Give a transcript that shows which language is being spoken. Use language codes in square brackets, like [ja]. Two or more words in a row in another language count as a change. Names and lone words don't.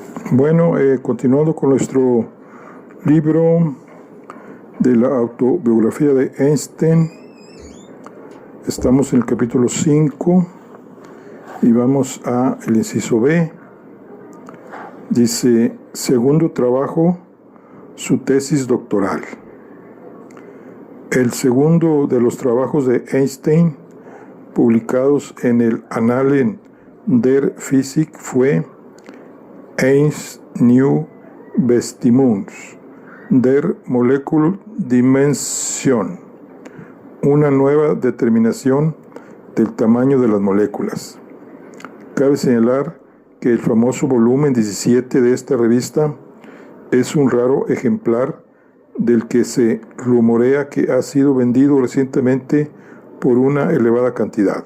[es] Bueno, continuando con nuestro libro de la autobiografía de Einstein, estamos en el capítulo 5 y vamos a el inciso B. Dice, segundo trabajo, su tesis doctoral. El segundo de los trabajos de Einstein, publicados en el Annalen der Physik, fue Eins Neue Bestimmungs der Moleküldimension, una nueva determinación del tamaño de las moléculas. Cabe señalar que el famoso volumen 17 de esta revista es un raro ejemplar del que se rumorea que ha sido vendido recientemente por una elevada cantidad.